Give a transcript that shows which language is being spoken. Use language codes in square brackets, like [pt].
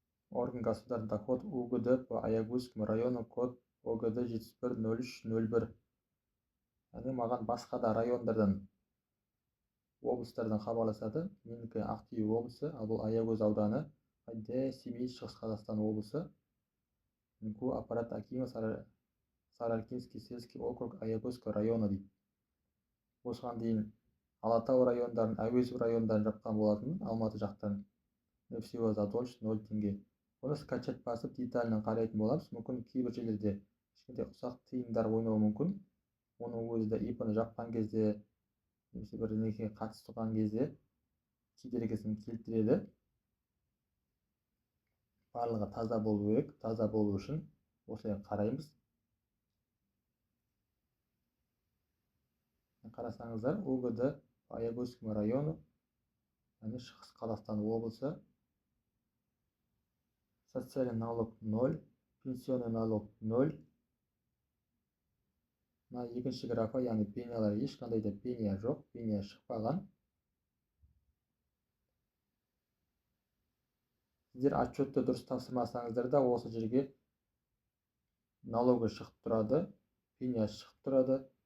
[ru] Орган государственных доход УГД по Аягузскому району код ОГД 710301. [kk] Яғни маған басқа да райондардан, облыстардан хабарласады. Менікі Ақтөбе облысы, ал бұл Аягөз ауданы, Семей Шығыс Қазақстан облысы. [ru] Аппарат Акима Саралкинский сельский округ Аягузского района [kk] дейді. Осыған дейін Алатау райондарын, Әуезов райондарын жапқан болатын, Алматы жақтан. [ru] Всего задолженность 0 теңге. [kk] Оны скачать басып, детально қарайтын боламыз. Мүмкін кейбір жерлерде кішкентай ұсақ тиындар ойнауы мүмкін. Оның өзі де ИП-ны жапқан кезде, немесе бір некеге қатысты тұрған кезде кедергісін келтіреді. барлығы таза болу керек. Таза болу үшін осылай қараймыз. Қарасаңыздар, УГД Аягөз районы, яғни Шығыс Қазақстан облысы. [ru] Социальный налог 0, пенсионный налог 0. [kk] Мына екінші графа, яғни пенялар, ешқандай да пеня жоқ, пеня шықпаған. Сіздер отчетты дұрыс тапсырмасаңыздар да осы жерге налогы шығып тұрады, пеня шығып тұрады.